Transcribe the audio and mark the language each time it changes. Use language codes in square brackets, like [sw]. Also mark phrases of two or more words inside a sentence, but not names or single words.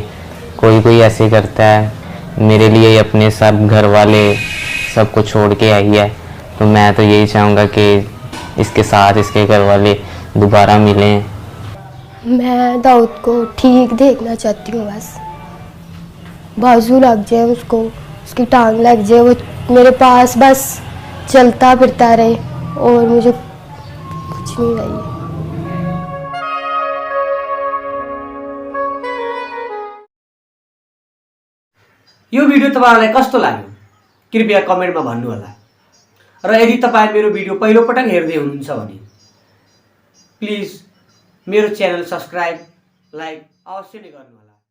[hi] कोई ऐसे करता है, मेरे लिए अपने सब घर वाले सबको छोड़ के आई है, तो मैं तो यही चाहूँगा कि इसके साथ इसके घर वाले दोबारा मिलें। मैं दाऊद को ठीक देखना चाहती हूँ, बस बाजू लग जाए उसको, उसकी टांग लग जाए, वो मेरे पास बस चलता फिरता रहे और मुझे कुछ नहीं चाहिए। [ne] यो भिडियो तपाईँलाई कस्तो लाग्यो कृपया कमेन्टमा भन्नुहोला। र यदि तपाईँ मेरो भिडियो पहिलोपटक हेर्दै हुनुहुन्छ भने प्लिज मेरो च्यानल [en] subscribe like [ne] अवश्य नै गर्नुहोला।